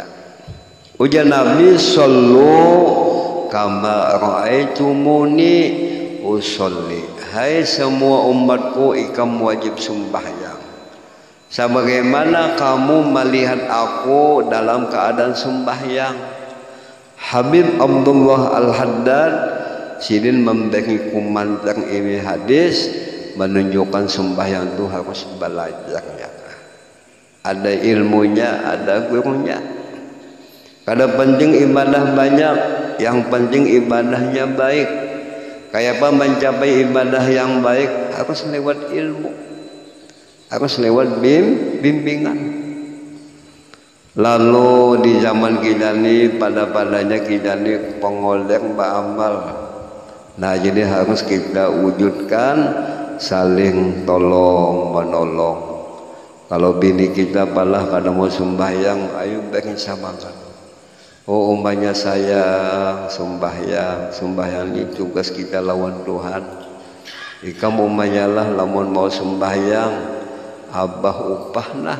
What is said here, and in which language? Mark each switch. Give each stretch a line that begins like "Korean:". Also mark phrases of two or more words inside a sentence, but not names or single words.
Banjar: Ujar Nabi
Arabic: صلوا كما رأيتموني أصلي.
Indonesian: Hai semua umatku, ikam wajib sembahyang sebagaimana kamu melihat aku dalam keadaan sembahyang. Habib Abdullah Al-Haddad sidin memberi komentar ini hadis, menunjukkan sembahyang itu harus belajarnya. Ada ilmunya, ada gurunya.
Banjar: Kada penting ibadah banyak, yang penting ibadahnya baik. Kayak apa mencapai ibadah yang baik? Harus lewat ilmu, harus lewat bimbingan. Lalu di zaman kita ini pada-padanya kita ini pengolek beramal. Nah jadi harus kita wujudkan saling tolong menolong. Kalau bini kita palah kada mau sembahyang, ayo bikin semangat. Oh umpamanya saya sembahyang ini tugas kita lawan Tuhan. Kamu umpamanya lah lamun mau sembahyang, abah upah nah.